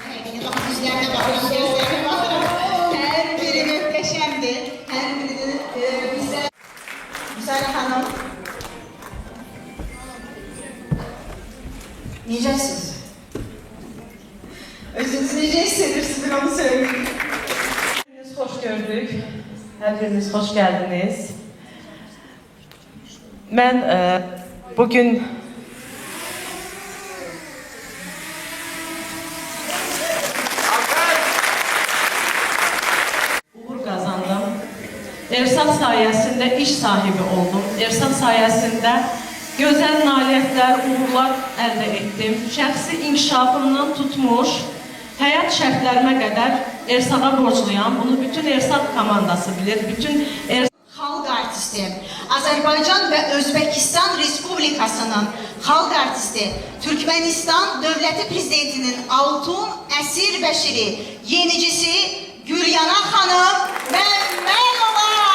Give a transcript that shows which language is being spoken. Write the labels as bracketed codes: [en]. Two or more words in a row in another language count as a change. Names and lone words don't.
[az] Hər biri möhtəşəmdir. Hər biri bizə... Müsailə xanım. Necəsiniz? Özünüzü necə hissedirsiniz, bir onu söyleyin. [tr] Hepiniz hoş gördük. Hepiniz hoş geldiniz. Ben bugün uğur kazandım. Ersaq sayesinde iş sahibi oldum. [az] Ersaq [tr] sayesinde güzel [az] nailiyyətlər, uğurlar əldə etdim. Şəxsi inkişafımdan tutmuş, həyat şərtlərimə qədər Ersağa borcluyam. Bunu bütün Ersaq komandası bilir. Bütün Xalq artisti, Azərbaycan və Özbəkistan Respublikasının xalq artisti, Türkmenistan Dövləti Prezidentinin Altun Əsir Bəşiri, yenicisi Gülyana xanım Məmmədova.